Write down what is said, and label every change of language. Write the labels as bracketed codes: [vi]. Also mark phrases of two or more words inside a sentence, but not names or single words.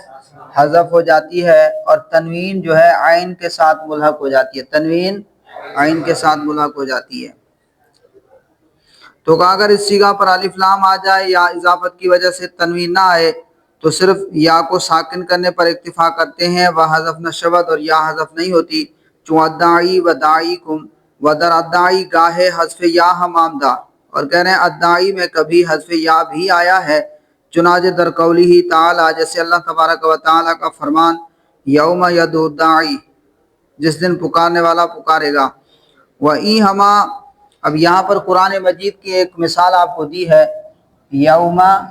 [ur] حذف ہو جاتی ہے، اور تنوین جو ہے عین کے ساتھ ملحق ہو جاتی ہے، تنوین عین کے ساتھ ملحق ہو جاتی ہے۔ تو کہا اگر اس صیغہ پر الف لام آ جائے یا اضافت کی وجہ سے تنوین نہ آئے تو صرف یا کو ساکن کرنے پر اکتفا کرتے ہیں، وہ [fa] حذف نشود [ur] اور یا حذف نہیں ہوتی، [fa] چون ادعی و داعیکم و در ادعی گاہے حذف یا ہم آمدہ، [ur] اور کہہ رہے ہیں ادعی میں کبھی حذف یا بھی آیا ہے، چنانچہ [fa] در قولی تعالی، [ur] جیسے اللہ تبارک و تعالی کا فرمان [ar] یوم یدعو الداعی، [ur] جس دن پکارنے والا پکارے گا، [ar] وَإِن ہما، [ur] اب یہاں پر قرآن مجید کی ایک مثال آپ کو دی ہے، یوم